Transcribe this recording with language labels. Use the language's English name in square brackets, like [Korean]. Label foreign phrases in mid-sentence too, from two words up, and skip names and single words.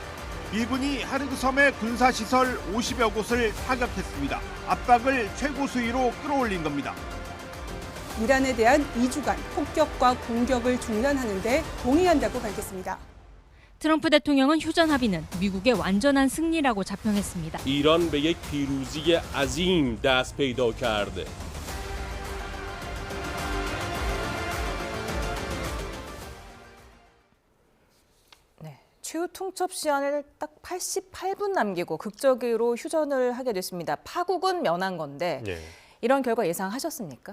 [Korean] 미군이 하르그 섬의 군사시설 50여 곳을 타격했습니다. 압박을 최고 수위로 끌어올린 겁니다. 이란에 대한 2주간 폭격과 공격을 중단하는 데 동의한다고 밝혔습니다. 트럼프 대통령은 휴전 합의는 미국의 완전한 승리라고 자평했습니다. [Persian] ایران به یک پیروزی عظیم دست پیدا کرده. [Korean] 추후 통첩 시한을 딱 88분 남기고 극적으로 휴전을 하게 됐습니다. 파국은 면한 건데 이런 결과 예상하셨습니까?